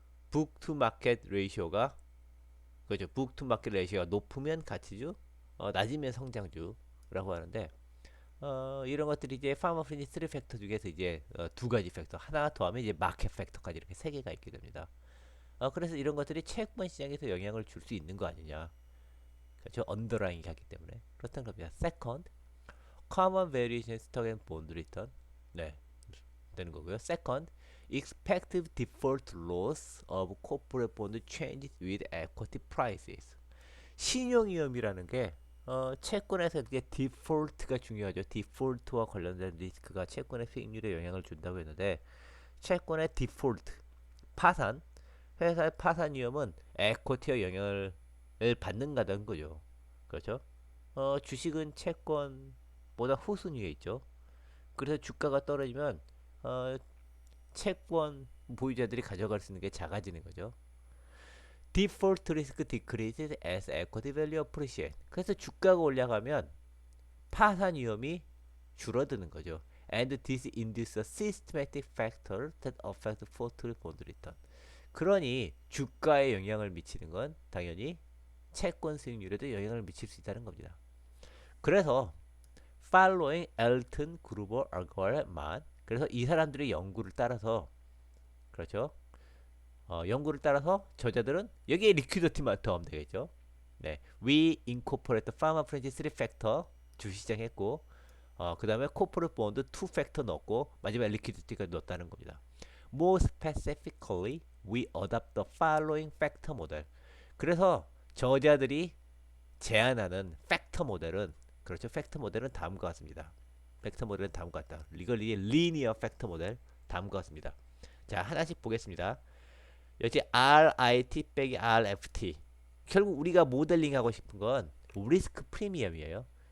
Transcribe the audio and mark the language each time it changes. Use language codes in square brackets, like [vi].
[ko] 북투마켓 레이쇼가 그죠. 북투마켓 레이쇼가 높으면 가치주, 낮으면 성장주라고 하는데, 이런 것들이 이제 파머 프린지 3 팩터 중에서 이제 두 가지 팩터 하나 더하면 이제 마켓 팩터까지 이렇게 세 개가 있게 됩니다. 그래서 이런 것들이 채권 시장에서 영향을 줄 수 있는 거 아니냐. 그렇죠. 언더라인이 하기 때문에 그렇다는 겁니다. [en] Second, common variation stock and bond return. [ko] 네, 되는 거고요. [en] Second, expected default loss of corporate bond changes with equity prices. [ko] 신용 위험이라는 게 채권에서 이게 디폴트가 중요하죠. 디폴트와 관련된 리스크가 채권의 수익률에 영향을 준다고 했는데 채권의 디폴트, 파산, 회사의 파산 위험은 에코티의 영향을 받는다는 거죠. 그렇죠? 주식은 채권보다 후순위에 있죠. 그래서 주가가 떨어지면 채권 보유자들이 가져갈 수 있는 게 작아지는 거죠. [en] Default risk decreases as equity value appreciates. [ko] 그래서 주가가 올라가면 파산 위험이 줄어드는 거죠. [en] And this induces a systematic factor that affects portfolio bond return. [ko] 그러니 주가에 영향을 미치는 건 당연히 채권 수익률에도 영향을 미칠 수 있다는 겁니다. 그래서 [en] following Elton, Gruber, Agar, Mann. [ko] 그래서 이 사람들의 연구를 따라서 그렇죠. 연구를 따라서 저자들은 여기에 리퀴디티만 더하면 되겠죠. [en] 네, we incorporate the pharma franchise 3 factor [ko] 주시장 했고, 그 다음에 [en] corporate bond 2 factor [ko] 넣었고, 마지막에 리퀴디티가 넣었다는 겁니다. [en] More specifically, we adopt the following factor model. [ko] 그래서 저자들이 제안하는 팩터 모델은 그렇죠. 팩터 모델은 다음과 같습니다. 팩터 모델은 다음과 같다. 이걸 이게 리니어 팩터 모델 다음과 같습니다. 자, 하나씩 보겠습니다. 여기 RIT 빼기 RFT. 결국 우리가 모델링 하고 싶은 건 리스크 프리미엄이에요.